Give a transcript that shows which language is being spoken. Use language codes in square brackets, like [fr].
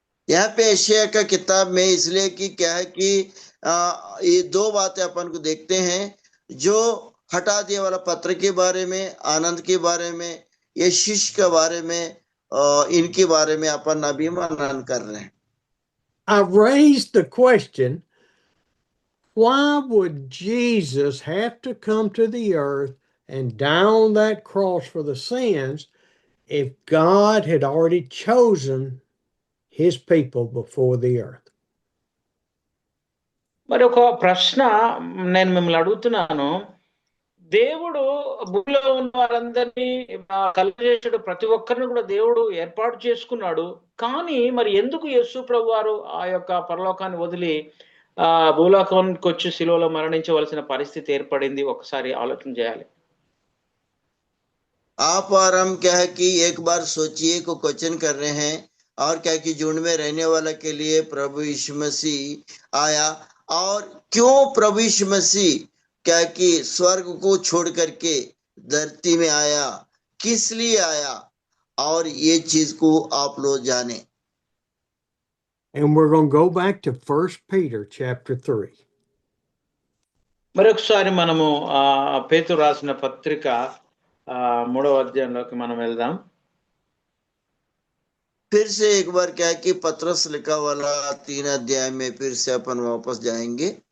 [hi] यहाँ पे यशायाह का किताब में इसलिए कि क्या है कि ये दो बातें अपन को देखते हैं, जो हटा दिए वाला पत्र के बारे में, आनंद के बारे में, ये शिष्य के बारे में, इनके बारे में अपन अभी मनन कर रहे हैं. [en] I raised the question, why would Jesus have to come to the earth and die on that cross for the sins if God had already chosen his people before the earth? [te] మరి ఒక ప్రశ్న నేను మిమ్మల్ని అడుగుతున్నాను. దేవుడు భూమిలో ఉన్న వారందరినీ కలుగజేసాడు, ప్రతి ఒక్కరిని కూడా దేవుడు ఏర్పాటు చేసుకున్నాడు. కానీ మరి ఎందుకు యేసు ప్రభు వారు ఆ యొక్క పరలోకాన్ని వదిలి భూలోకానికి వచ్చి శిలువలో మరణించవలసిన పరిస్థితి ఏర్పడింది? ఒకసారి ఆలోచన చేయాలి. [hi] आप और हम क्या है कि एक बार सोचिए को क्वेश्चन कर रहे हैं, और क्या कि झुंड में रहने वाला के लिए प्रभु यीशु मसीह आया, और क्यों प्रभु यीशु मसीह क्या कि स्वर्ग को छोड़ करके धरती में आया, किस लिए आया, और ये चीज को आप लोग जाने. [en] And we're going to go back to 1 Peter chapter 3. [te] మరొకసారి మనము పేతురు రాసిన పత్రిక 3వ అధ్యాయంలోకి మనం వెళ్దాం. [hi] फिर से एक बार क्या है कि पत्रस लिखा वाला 3 अध्याय में फिर से अपन वापस जाएंगे.